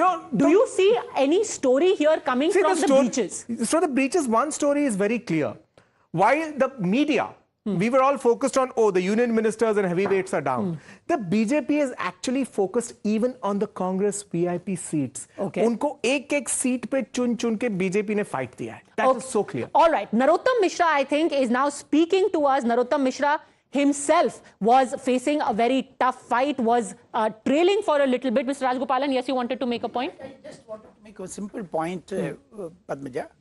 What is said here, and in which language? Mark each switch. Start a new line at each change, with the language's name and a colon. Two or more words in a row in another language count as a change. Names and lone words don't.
English: So, do you see any story here coming from the breaches? So the breaches, one story is very clear. While the media, we were all focused on, the union ministers and heavyweights are down. The BJP is actually focused even on the Congress VIP seats.
Hindi: Unko ek seat pe chun ke BJP ne fight diya hai.
English: That is so clear. All right. Narottam Mishra, I think, is now speaking to us. Narottam Mishra himself was facing a very tough fight, was trailing for a little bit. Mr. Rajgopalan, yes, you wanted to make a point? I just wanted to make a simple point, Padmaja.